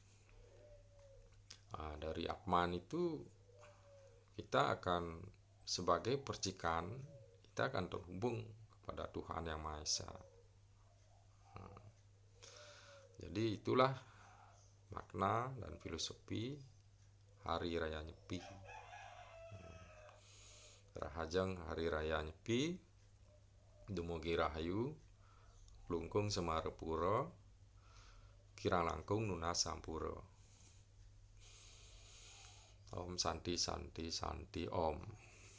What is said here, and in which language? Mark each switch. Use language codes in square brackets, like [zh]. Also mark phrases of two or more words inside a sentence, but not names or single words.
[id] Dari Atman itu kita akan sebagai percikan, kita akan terhubung kepada Tuhan Yang Maha Esa. Jadi itulah makna dan filosofi Hari Raya Nyepi. [ban] Rahajeng Hari Raya Nyepi, dumugi rahayu, lungkung Semarepura, kirang langkung nunas sampura. [sa] Om Santi Santi Santi Om.